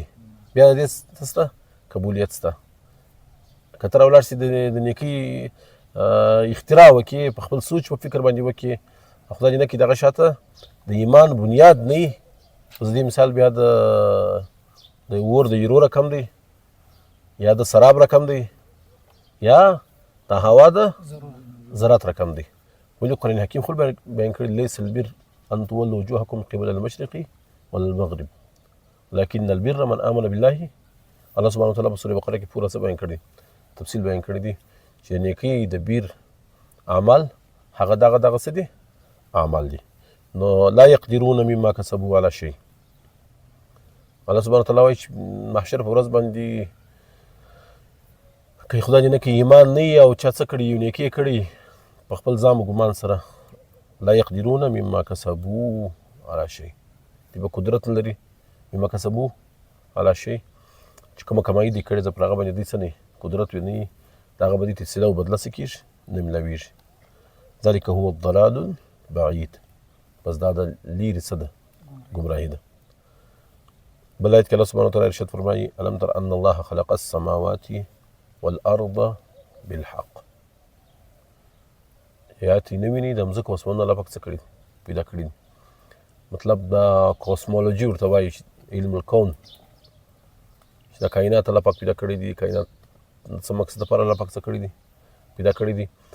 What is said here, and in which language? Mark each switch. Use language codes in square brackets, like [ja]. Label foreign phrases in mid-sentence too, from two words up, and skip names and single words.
[ps] بیا د دې څه شته قبولیت شته. که ته راولاړ شي د نیکۍ اختراع وکړي، په خپل سوچ په فکر باندې وکړي، خدای دې نه کړي دغه شاته د ایمان بنیاد نه وي. اوس دې مثال بیا د اور د یورو رقم دی، یا د سراب رقم دی، یا د هوا د ذرات رقم دی. ولې قرآن حکیم خپل بیان کړي [ar] لیس البر ان تولوا وجوهکم قبل المشرق والمغرب ولكن البر من آمن بالله. [ps] الله سبحانه وتعالی په سورة بقره کې پوره څه بیان کړي، تفصیل بیان کړی دی چې نیکۍ د بیر اعمال هغه دغه څه دي اعمال دي. [ar] نو لا يقدرون مما کسبوا على شيء. [ps] الله سبحانه وتعالی وایي چې محشر په ورځ باندې که خدای دې نه کړي ایمان نه وي او چا څه کړي یو نیکي کړي په خپل ځان و ګمان سره، [ar] لا يقدرون مما کسبوا على شيء، [ps] دې به قدرت نه لري [ar] مما کسبوا على شيء [ps] چې کومه کمایي دې کړې ده پر هغه باندې دې څه نه قدرت وي نه وي، د هغه به دې تصله او بدله څه کېږي نه ملاویږي. [ar] ذلک هو الضلال البعید. [ps] بس دا د لیرې څه ده ګمراهي ده. بل آیت کې الله سبحانه وتعالی ارشاد فرمایي [ar] الم تر ان الله خلق السماوات والارض بالحق. [ps] آیات یې نه ویني د مځکو اسمانونه الله پاک څه کړي پیدا کړي. مطلب دا کوسمولوژي ورته وایي علم الکون چې دا کائنات الله پاک پیدا کړي دي. کائنات څه مقصد لپاره الله پاک څه کړي دي پیدا کړي دي.